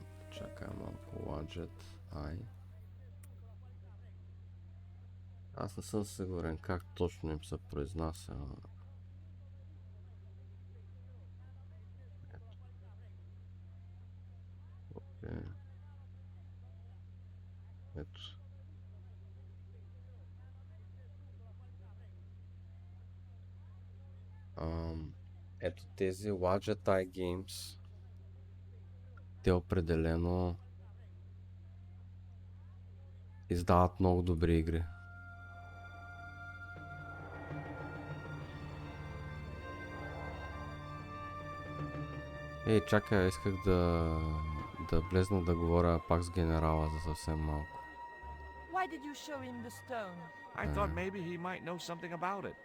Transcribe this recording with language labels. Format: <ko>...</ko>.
<bg>чакай малко, Wadget Eye. Аз не съм сигурен как точно им се произнася. Ето. Ето тези Wadget Eye Games, те определено издават много добри игри. Ей, чакай, исках да влезна да говоря пак с генерала за съвсем малко.</bg> <en>Why did you show him the stone? I thought maybe he might know something about it.</en>